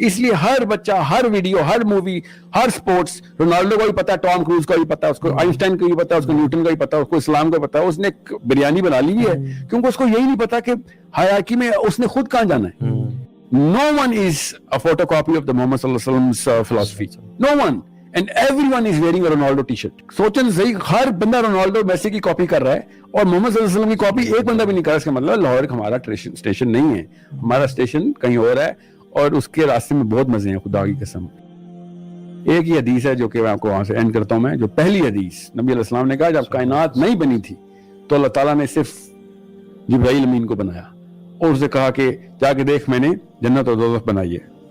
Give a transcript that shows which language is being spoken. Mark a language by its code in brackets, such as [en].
[ur] اس لیے ہر بچہ، ہر ویڈیو، ہر مووی، ہر sports, Ronaldo کو بھی پتا ہے، ٹام کروز کو بھی پتا ہے، اس کو آئنسٹائن کو بھی پتا ہے، اس کو نیوٹن کا بھی پتا ہے، اس کو اسلام کا پتا ہے. اس نے بریانی بنا لی ہے کیونکہ اس کو یہی نہیں پتا کہ ہیرارکی میں اس نے خود کہاں جانا ہے. [en] No one is a photocopy of the Muhammad sallallahu alaihi wasallam's philosophy. No one. And everyone is wearing a Ronaldo t-shirt. [ur] سوچیں صحیح، ہر بندہ رونالڈو میسی کی کاپی کر رہا ہے اور محمد صلی اللہ علیہ وسلم کی کاپی ایک بندہ بھی نہیں کر رہا. اس کا مطلب لاہور ہمارا اسٹیشن نہیں ہے، ہمارا اسٹیشن کہیں اور ہے اور اس کے راستے میں بہت مزے ہیں خدا کی قسم. ایک ہی حدیث ہے جو کہ میں آپ کو وہاں سے اینڈ کرتا ہوں. میں جو پہلی حدیث نبی علیہ السلام نے کہا جب کائنات نہیں بنی تھی تو اللہ تعالیٰ نے صرف جبرائیل امین کو بنایا اور اسے کہا کہ جا کے دیکھ میں نے جنت اور دوزخ بنائی ہے.